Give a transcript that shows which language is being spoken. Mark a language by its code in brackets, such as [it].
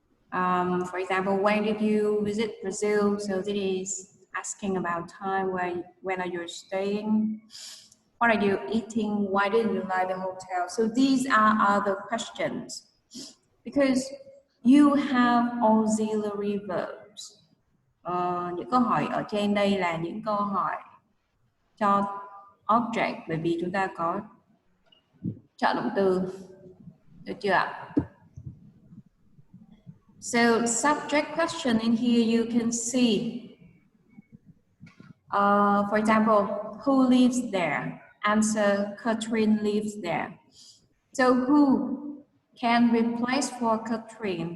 [en] For example, when did you visit Brazil? So this is asking about time, when are you staying? What are you eating? Why didn't you like the hotel? So these are other questions. Because you have auxiliary verbs. [vi] Những câu hỏi ở trên đây là những câu hỏi cho object, bởi vì chúng ta có trợ động từ, được chưa ạ? [en] So subject question in here you can see, for example, who lives there? Answer, Catherine lives there. So who can replace for Catherine?